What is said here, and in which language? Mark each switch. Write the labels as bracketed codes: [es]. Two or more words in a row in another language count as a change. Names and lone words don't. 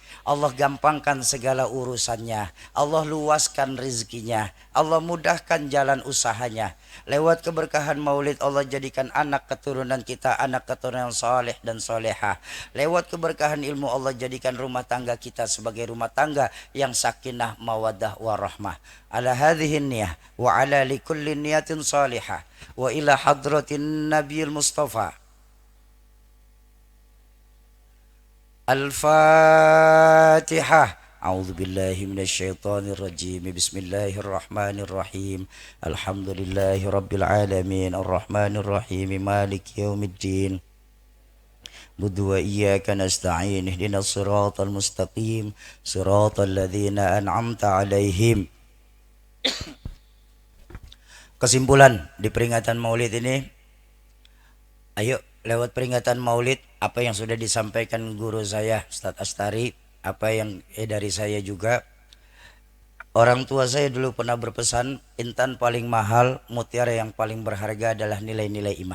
[id] Allah gampangkan segala urusannya, Allah luaskan rezekinya, Allah mudahkan jalan usahanya. Lewat keberkahan maulid Allah jadikan anak keturunan kita anak keturunan saleh dan salehah. Lewat keberkahan ilmu Allah jadikan rumah tangga kita sebagai rumah tangga yang sakinah mawaddah warahmah. [ar] على هذه النية وعلى لكل نية صالحة وإلى حضرة النبي المصطفى. Al-Fatihah. أعوذ بالله من الشيطان الرجيم. بسم الله الرحمن الرحيم. الحمد لله رب العالمين الرحمن الرحيم مالك يوم الدين. نعبد وإياك نستعين اهدنا الصراط المستقيم صراط الذين أنعمت عليهم. [id] Kesimpulan di peringatan Maulid ini, ayo lewat peringatan Maulid apa yang sudah disampaikan guru saya Ustadz Astari, apa yang dari saya juga. Orang tua saya dulu pernah berpesan, intan paling mahal, mutiara yang paling berharga adalah nilai-nilai iman.